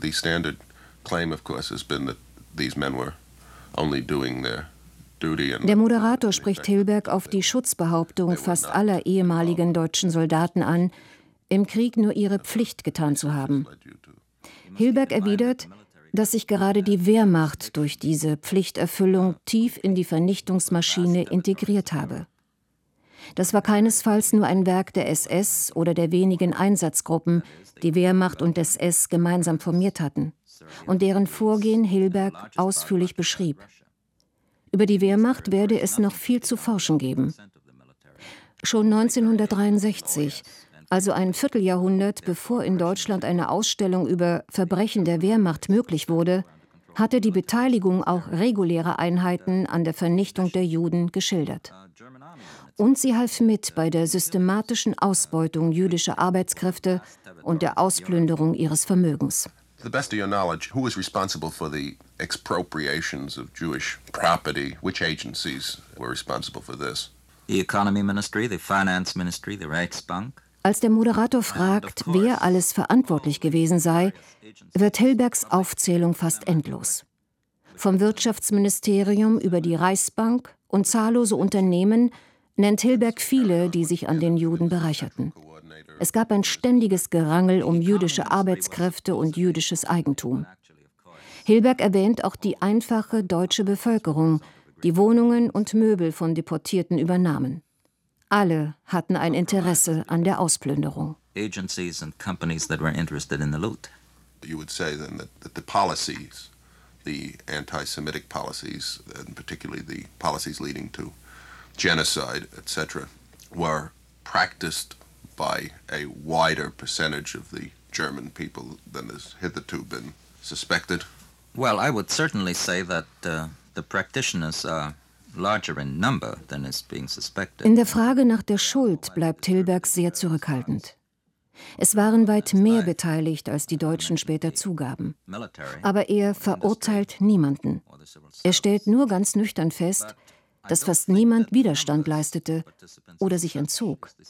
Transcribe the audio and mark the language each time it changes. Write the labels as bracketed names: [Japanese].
[English] The standard claim, of course, has been that these men were only doing their duty. And [German] der Moderator spricht Hilberg auf die Schutzbehauptung fast aller ehemaligen deutschen Soldaten an, im Krieg nur ihre Pflicht getan zu haben. Hilberg erwidert, dass sich gerade die Wehrmacht durch diese Pflichterfüllung tief in die Vernichtungsmaschine integriert habe. Das war keinesfalls nur ein Werk der SS oder der wenigen Einsatzgruppen, die Wehrmacht und SS gemeinsam formiert hatten und deren Vorgehen Hilberg ausführlich beschrieb. Über die Wehrmacht werde es noch viel zu forschen geben. Schon 1963, also ein Vierteljahrhundert, bevor in Deutschland eine Ausstellung über Verbrechen der Wehrmacht möglich wurde, hatte die Beteiligung auch regulärer Einheiten an der Vernichtung der Juden geschildert. Und sie half mit bei der systematischen Ausbeutung jüdischer Arbeitskräfte und der Ausplünderung ihres Vermögens. [English] To the best of your knowledge, who was responsible for the expropriations of Jewish property? Which agencies were responsible for this? The economy ministry, the finance ministry, the Reichsbank. [German] Als der Moderator fragt, wer alles verantwortlich gewesen sei, wird Hilbergs Aufzählung fast endlos. Vom Wirtschaftsministerium über die Reichsbank und zahllose Unternehmen nennt Hilberg viele, die sich an den Juden bereicherten. Es gab ein ständiges Gerangel um jüdische Arbeitskräfte und jüdisches Eigentum. Hilberg erwähnt auch die einfache deutsche Bevölkerung, die Wohnungen und Möbel von Deportierten übernahmen. Alle hatten ein Interesse an der Ausplünderung. [English] Agencies and companies that were interested in the loot. You would say then that the policies, the anti-Semitic policies, and particularly the policies leading to genocide, etc., were practiced by a wider percentage of the German people than has hitherto been suspected. Well, I would certainly say that the practitioners are larger in number than is being suspected. [German] In der Frage nach der Schuld bleibt Hilberg sehr zurückhaltend. Es waren weit mehr beteiligt, als die Deutschen später zugaben. Aber er verurteilt niemanden. Er stellt nur ganz nüchtern fest, dass fast niemand Widerstand leistete oder sich entzog.